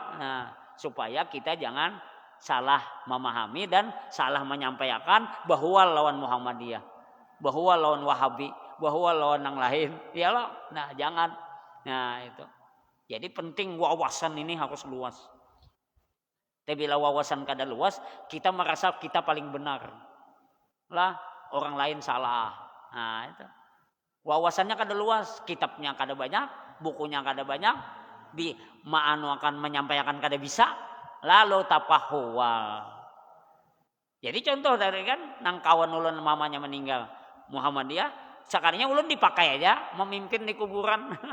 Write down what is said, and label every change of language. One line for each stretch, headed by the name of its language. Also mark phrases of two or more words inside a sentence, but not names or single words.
Indonesian: Nah, supaya kita jangan salah memahami dan salah menyampaikan bahwa lawan Muhammadiyah, bahwa lawan Wahabi, bahwa lawan yang lain. Iyalah. Nah, jangan. Nah, itu. Jadi penting wawasan ini harus luas. Tapi bila wawasan kada luas, kita merasa kita paling benar. Lah, orang lain salah. Nah, itu.
Banjar: Wawasannya kada luas, kitabnya kada banyak, bukunya kada banyak, akan menyampaikan kada bisa, lalu tapahuwal. Jadi contoh dari kan nang kawan ulun mamanya meninggal Muhammadiyah, sekalinya ulun dipakai aja memimpin di kuburan.